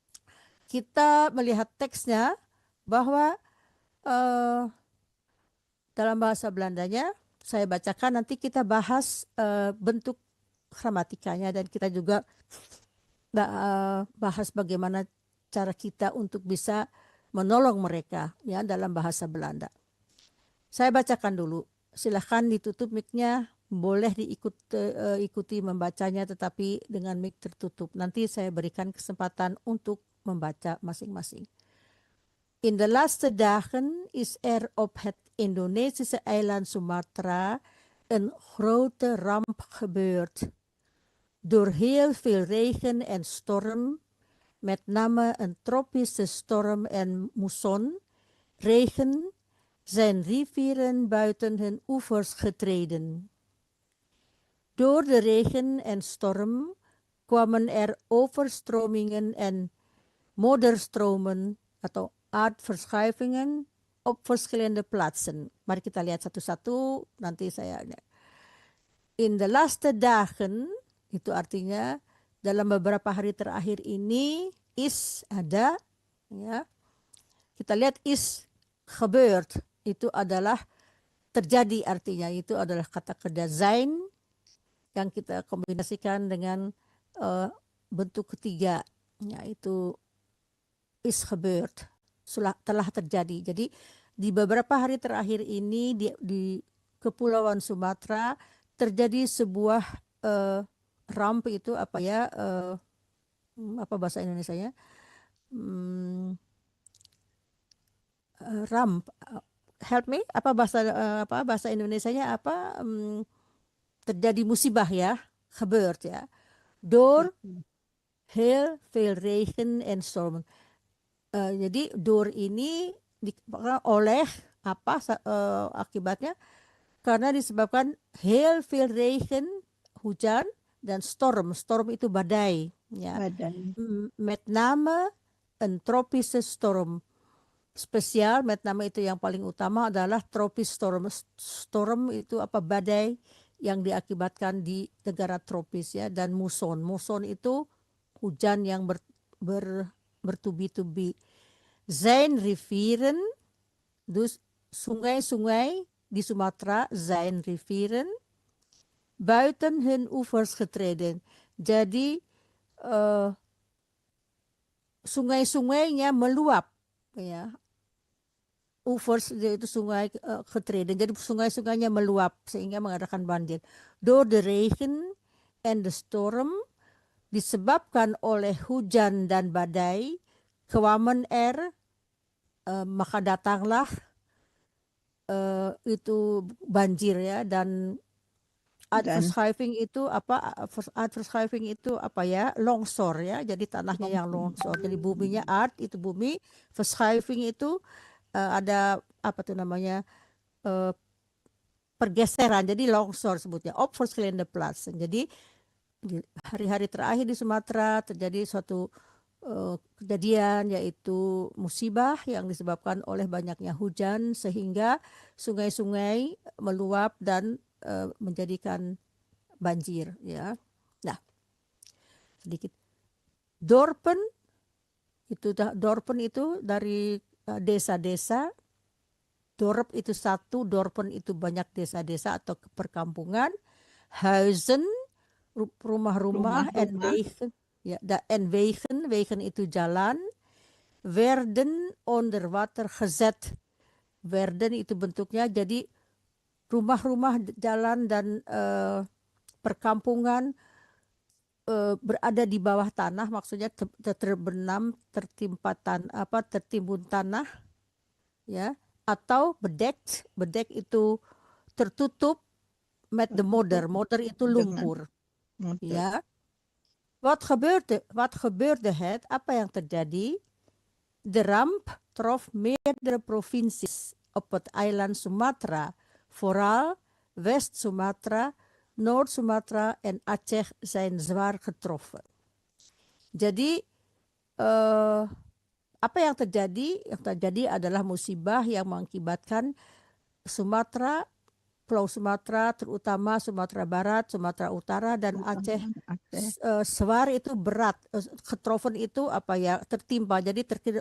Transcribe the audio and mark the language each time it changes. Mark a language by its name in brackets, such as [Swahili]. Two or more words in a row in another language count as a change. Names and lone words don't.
[Indonesian] Kita melihat teksnya bahwa dalam bahasa Belandanya saya bacakan, nanti kita bahas bentuk gramatikanya dan kita juga bahas bagaimana cara kita untuk bisa menolong mereka ya dalam bahasa Belanda. Saya bacakan dulu. Silahkan ditutup mic-nya, boleh ikuti membacanya tetapi dengan mic tertutup. Nanti saya berikan kesempatan untuk membaca masing-masing. [Dutch] In de laatste dagen is op het Indonesische eiland Sumatra een grote ramp gebeurd. Door heel veel regen en storm, met name een tropische storm en moesson, regen, zijn rivieren buiten hun oevers getreden. Door de regen en storm kwamen er overstromingen en modderstromen atau aardverschuivingen op verschillende plaatsen. [Indonesian] Mari kita lihat satu-satu, nanti saya. [Dutch] In de laatste dagen, [Indonesian] itu artinya dalam beberapa hari terakhir ini, is ada, ya. Kita lihat [Dutch] is gebeurd, [Indonesian] itu adalah terjadi, artinya itu adalah kata kerja zijn yang kita kombinasikan dengan bentuk ketiga, yaitu [Dutch] is gebeurd, [Indonesian] telah terjadi. Jadi di beberapa hari terakhir ini di Kepulauan Sumatera terjadi sebuah ramp, itu apa ya, apa bahasa Indonesianya, [English] ramp, help me, [Indonesian] apa bahasa Indonesianya apa, terjadi musibah ya, [Dutch] gebeurd ya, door heel veel regen en storm. [Indonesian] Jadi door ini oleh apa akibatnya, karena disebabkan [Dutch] heel veel regen, [Indonesian] hujan, dan storm itu badai ya. Badai. [Dutch] Met name een tropische storm. [Indonesian] Spesial, [Dutch] met name [Indonesian] itu yang paling utama adalah tropis storm. Storm itu apa, badai yang diakibatkan di negara tropis ya. Dan muson itu hujan yang bertubi-tubi. [Dutch] Zijn rivieren, dus [Indonesian] sungai-sungai di Sumatera, [Dutch] zijn rivieren buiten hun oevers getreden. [Indonesian] Jadi sungai-sungainya meluap ya. Oevers itu sungai getreden. Jadi sungai-sungainya meluap sehingga mengadakan banjir. [Dutch] Door de regen en de storm, [Indonesian] disebabkan oleh hujan dan badai, kwamen maka datanglah itu banjir ya. Dan aardverschuiving itu apa? Aardverschuiving itu apa ya? Longsor ya. Jadi tanahnya yang longsor. Jadi buminya itu bumi. Verschuiving itu ada apa tuh namanya? Pergeseran. Jadi longsor sebutnya. [Dutch] Op verschillende plaatsen. [Indonesian] Jadi di hari-hari terakhir di Sumatera terjadi suatu kejadian, yaitu musibah yang disebabkan oleh banyaknya hujan sehingga sungai-sungai meluap dan menjadikan banjir ya. Nah, sedikit dorpen itu dari desa-desa. Dorp itu satu, dorpen itu banyak desa-desa atau perkampungan. Huizen, rumah-rumah, [Dutch] en wegen ya, en wegen [Indonesian] itu jalan. [Dutch] Werden onder water gezet. [Indonesian] Werden itu bentuknya jadi rumah-rumah, jalan, dan perkampungan berada di bawah tanah, maksudnya terbenam, tertimbun tanah ya, atau bedek itu tertutup, [Dutch] met de modder [Indonesian] itu lumpur ya. [Dutch] Wat gebeurde het? [Indonesian] Apa yang terjadi? [Dutch] De ramp trof meerdere provincies op het eiland Sumatra. Vooral West-Sumatra, Noord-Sumatra en Aceh zijn zwaar getroffen. [Indonesian] Jadi apa yang terjadi? Yang terjadi adalah musibah yang mengakibatkan Sumatera, Pulau Sumatera, terutama Sumatera Barat, Sumatera Utara, dan Aceh. Zwaar itu berat, getroffen itu apa ya, tertimpa.